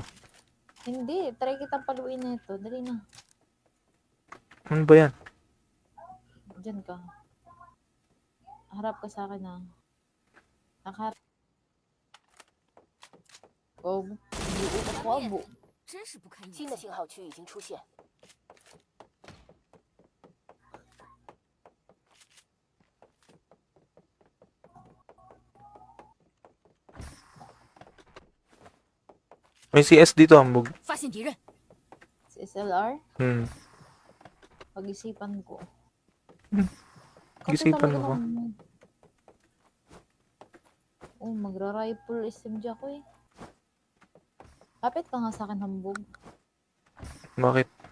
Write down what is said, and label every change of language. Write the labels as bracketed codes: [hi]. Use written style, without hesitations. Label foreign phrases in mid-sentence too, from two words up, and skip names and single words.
[tl] Hindi, try kitang paluin na ito. Dali na, Ano ba yan? dyan ka. Harap ka sa akin na. Nakaharap. Oh, buo. [zh] 真是不堪一击新的。信号区已经出现， [tl] May CS dito, hambog. [zh] 发现敌人， [tl] Si SLR, pag-isipan ko. Kasi Pag-isipan talaga mo ba? naman, magra-rifle SMG ako eh. Kapit ka nga sa akin, hambog. Bakit?